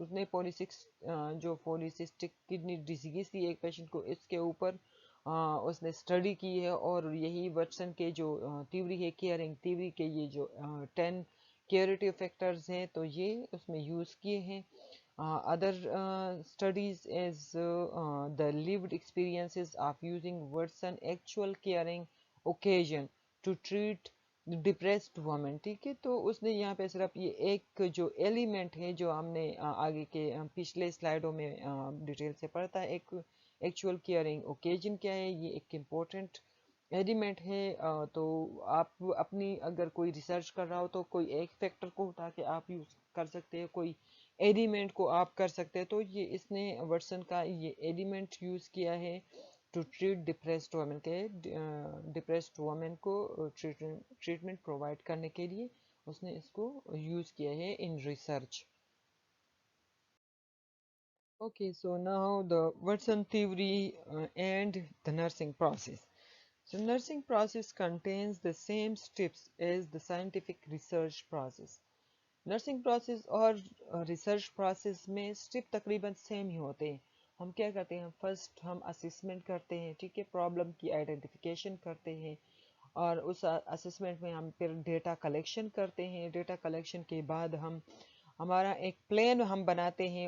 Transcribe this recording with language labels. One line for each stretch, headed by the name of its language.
Hindi: उसने जो polycystic kidney disease थी एक पेशेंट को, इसके ऊपर उसने स्टडी की है और यही वर्सन के जो थ्योरी है केयरिंग थ्योरी के ये जो 10 क्यूरेटिव फैक्टर्स हैं तो ये उसमें यूज़ किए हैं।
English: Other studies is the lived experiences of using words and actual caring occasion to treat depressed women.
Hindi: ठीक है, तो उसने यहाँ पे सिर्फ ये एक जो एलिमेंट है जो हमने आगे के पिछले स्लाइडों में डिटेल से पढ़ा था, एक एक्चुअल केयरिंग ओकेजन क्या है, ये एक इम्पोर्टेंट एलिमेंट है। तो आप अपनी अगर कोई रिसर्च कर रहा हो तो कोई एक फैक्टर को उठा के आप यूज कर सकते हैं, कोई एलिमेंट को आप कर सकते हैं। तो ये इसने वर्सन का ये एलिमेंट यूज किया है
English: to treat depressed women
Hindi: के डिप्रेस्ड वुमेन को ट्रीटमेंट प्रोवाइड करने के लिए उसने इसको यूज किया है in research.
English: Okay, so now the Watson theory and the nursing process. So nursing process contains the same steps as the scientific research process.
Hindi: Nursing process और research process में step तकरीबन सेम ही होते हैं। हम क्या करते हैं, फर्स्ट हम असेसमेंट करते हैं, ठीक है, प्रॉब्लम की आइडेंटिफिकेशन करते हैं और उस असेसमेंट में हम फिर डेटा कलेक्शन करते हैं। डेटा कलेक्शन के बाद हम हमारा एक प्लान हम बनाते हैं।